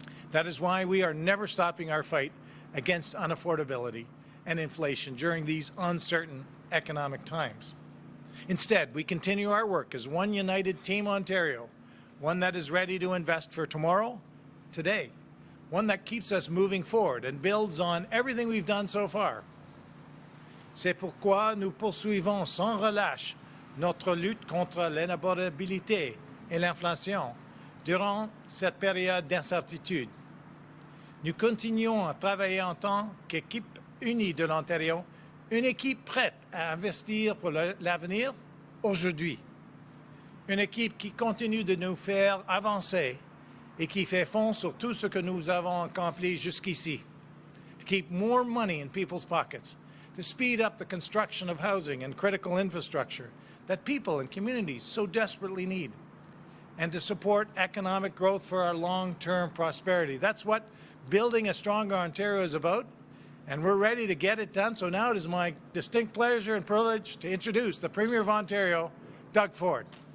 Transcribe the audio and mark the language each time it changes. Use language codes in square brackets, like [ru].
[en] That is why we are never stopping our fight against unaffordability and inflation during these uncertain economic times. Instead, we continue our work as one united Team Ontario, one that is ready to invest for tomorrow, today, one that keeps us moving forward and builds on everything we've done so far. [fr] C'est pourquoi nous poursuivons sans relâche notre lutte contre l'inabordabilité et l'inflation durant cette période d'incertitude. Nous continuons à travailler en tant qu'équipe unie de l'Ontario, une équipe prête à investir pour l'avenir aujourd'hui. Une équipe qui continue de nous faire avancer et qui fait fond sur tout ce que nous avons accompli jusqu'ici. [en] To keep more money in people's pockets, to speed up the construction of housing and critical infrastructure that people and communities so desperately need, and to support economic growth for our long-term prosperity. That's what building a stronger Ontario is about, and we're ready to get it done. So now it is my distinct pleasure and privilege to introduce the Premier of Ontario, Doug Ford.